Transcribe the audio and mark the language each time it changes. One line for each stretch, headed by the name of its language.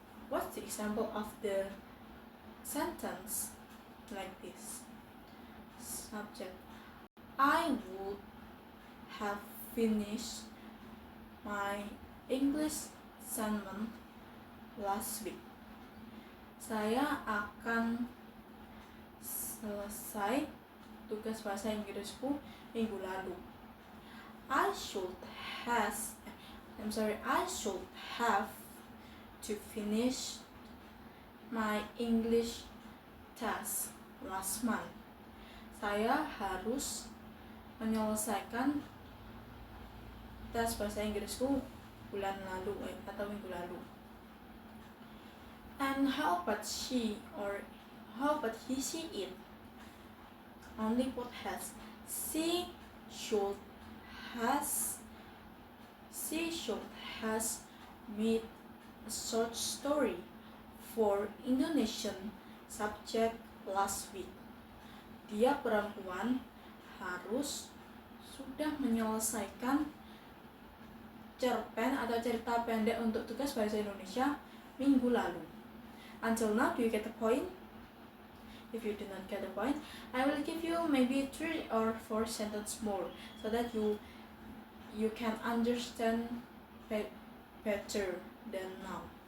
English: What's the example of the sentence like this? Subject: I would have finished my English assignment last week.
Indonesian: Saya akan selesai tugas bahasa Inggrisku minggu lalu.
English: I should have to finish my English test last month.
Indonesian: Saya harus menyelesaikan tes bahasa Inggrisku bulan lalu atau minggu lalu.
English: And how about she or how about he, she, it? Only put has. She should has She should has made a short story for Indonesian subject last week.
Indonesian: Dia perempuan harus sudah menyelesaikan cerpen atau cerita pendek untuk tugas bahasa Indonesia minggu lalu.
English: Until now, do you get the point? If you do not get the point, I will give you maybe 3 or 4 sentences more so that you can understand better than now.